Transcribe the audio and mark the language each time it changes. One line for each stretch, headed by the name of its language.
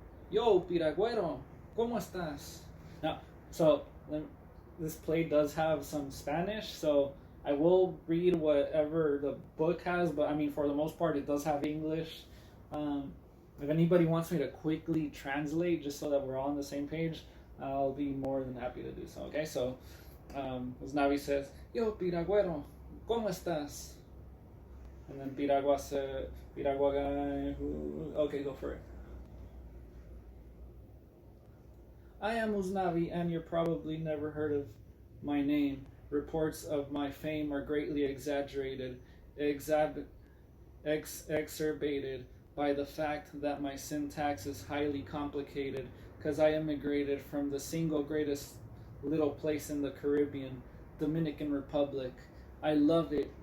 Spanish: Yo, Piragüero, ¿cómo estás?
English: Now, so this play does have some Spanish, so I will read whatever the book has, but I mean, for the most part, it does have English. If anybody wants me to quickly translate just so that we're all on the same page, I'll be more than happy to do so. Okay, so Navi says,
Spanish: Yo, Piragüero, ¿cómo estás?
English: And then Piragua guy, okay, go for it. I am Uznavi, and you're probably never heard of my name. Reports of my fame are greatly exaggerated, exacerbated by the fact that my syntax is highly complicated, because I immigrated from the single greatest little place in the Caribbean, Dominican Republic. I love it.